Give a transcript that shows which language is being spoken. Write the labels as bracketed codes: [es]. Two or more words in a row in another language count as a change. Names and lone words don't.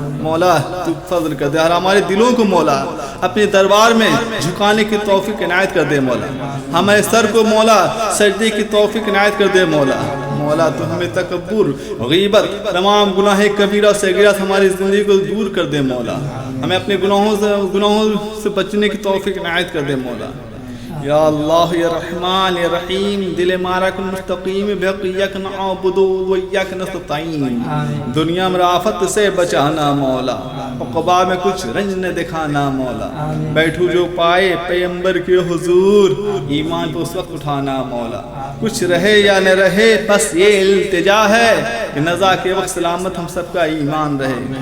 [ur] مولا تو فضل کر دے، اور ہمارے دلوں کو مولا اپنے دربار میں جھکانے کی توفیق عنایت کر دے مولا، ہمارے سر کو مولا سجدے کی توفیق عنایت کر دے مولا۔ مولا تو ہمیں تکبر، غیبت، تمام گناہ کبیرہ صغیرہ ہماری زندگی کو دور کر دے مولا، ہمیں اپنے گناہوں سے بچنے کی توفیق عنایت کر دے مولا۔ [ar] یا اللہ یا رحمان یا رحیم، [fa] دل ہمارا کن مستقیم [ar] بحق یک نعبد و یک نستعین، [ur] دنیا میں آفت سے بچانا مولا، عقبہ میں کچھ رنج نہ دکھانا مولا، بیٹھو جو پائے پیغمبر کے حضور، ایمان کو اس وقت اٹھانا مولا، کچھ رہے یا نہ رہے بس یہ التجا ہے کہ نزا کے وقت سلامت ہم سب کا ایمان رہے۔